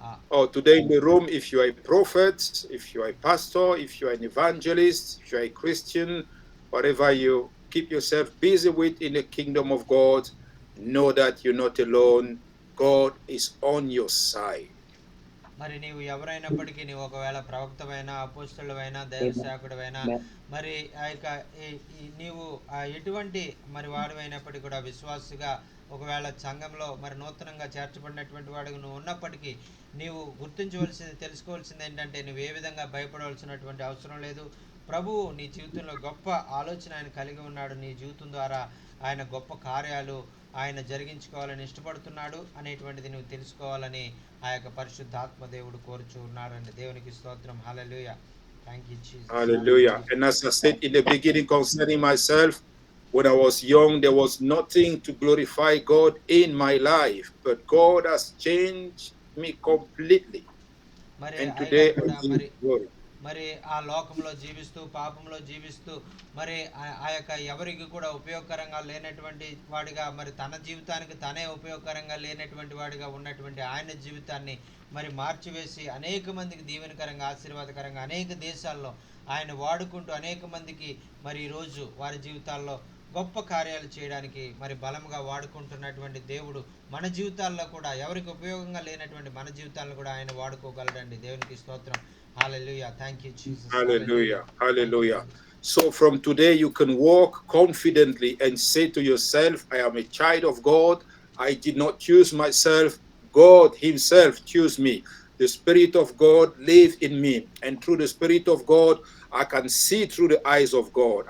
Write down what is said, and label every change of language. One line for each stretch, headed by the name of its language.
English: So today in the room, if you are a prophet, if you are a pastor, if you are an evangelist, if you are a Christian, whatever keep yourself busy with in the kingdom of God, know that you're not alone. God is on your side.
Telugu: మరి నీవు ఎవరైనప్పటికీ నీవు ఒకవేళ ప్రవక్తవైనా అపోస్తలువైనా దైవ
English: Amen.
Telugu: సేవకుడివైనా
English: Amen.
Telugu: మరి ఆ యొక్క నీవు ఎటువంటి మరి వాడివైనప్పటికీ కూడా విశ్వాసిగా ఒకవేళ సంఘంలో మరి నూతనంగా చేర్చబడినటువంటి వాడుగా నువ్వు ఉన్నప్పటికీ నీవు గుర్తించవలసింది తెలుసుకోవాల్సింది ఏంటంటే నువ్వు ఏ విధంగా భయపడవలసినటువంటి అవసరం లేదు. ప్రభువు నీ జీవితంలో గొప్ప ఆలోచన ఆయన కలిగి ఉన్నాడు. నీ జీవితం ద్వారా ఆయన గొప్ప కార్యాలు ఆయన జరిగించుకోవాలని ఇష్టపడుతున్నాడు అనేటువంటిది నువ్వు తెలుసుకోవాలని ఆ యొక్క పరిశుద్ధాత్మ దేవుడు కోరుచూ ఉన్నారండి. దేవునికి స్తోత్రం. హల్లెలూయా.
English: Thank you Jesus. Hallelujah. And as I said in the beginning concerning myself, when I was young, there was nothing to glorify God in my life, but God has changed me completely.
Telugu: మరి
English: And
Telugu: ఆయన
English: today I
Telugu: కూడా
English: give
Telugu: మరి
English: glory.
Telugu: మరి ఆ లోకంలో జీవిస్తూ పాపంలో జీవిస్తూ మరి ఆ యొక్క ఎవరికి కూడా ఉపయోగకరంగా లేనటువంటి వాడిగా మరి తన జీవితానికి తనే ఉపయోగకరంగా లేనటువంటి వాడిగా ఉన్నటువంటి ఆయన జీవితాన్ని మరి మార్చివేసి అనేక మందికి దీవెనకరంగా ఆశీర్వాదకరంగా అనేక దేశాల్లో ఆయన వాడుకుంటూ అనేక మందికి మరి ఈరోజు వారి జీవితాల్లో గొప్ప కార్యాలు చేయడానికి మరి బలంగా వాడుకుంటున్నటువంటి దేవుడు మన జీవితాల్లో కూడా ఎవరికి ఉపయోగంగా లేనటువంటి మన జీవితాలను కూడా ఆయన వాడుకోగలడండి. దేవునికి స్తోత్రం.
English: Hallelujah. Thank you, Jesus. Hallelujah. Hallelujah. Thank you. So from today, you can walk confidently and say to yourself, I am a child of God. I did not choose myself. God himself chose me. The Spirit of God lives in me. And through the Spirit of God, I can see through the eyes of God.